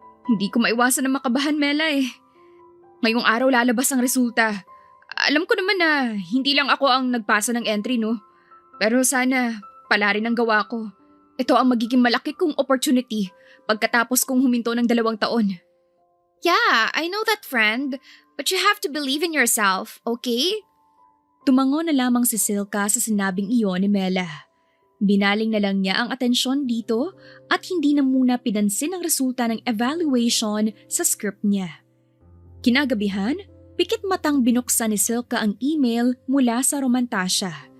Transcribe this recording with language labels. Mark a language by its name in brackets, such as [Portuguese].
[Filipino] Hindi ko maiwasan na makabahan, Mela eh. Ngayong araw lalabas ang resulta. Alam ko naman na hindi lang ako ang nagpasa ng entry, no? Pero sana pala rin ang gawa ko. Ito ang magiging malaki kong opportunity pagkatapos kong huminto ng 2 taon. [English] Yeah, I know that, friend. But you have to believe in yourself, okay? [Filipino] Tumango na lamang si Silka sa sinabing iyon ni Mela. Binaling na lang niya ang atensyon dito at hindi na muna pinansin ang resulta ng evaluation sa script niya. Kinagabihan, pikit matang binuksan ni Silka ang email mula sa Romantasya.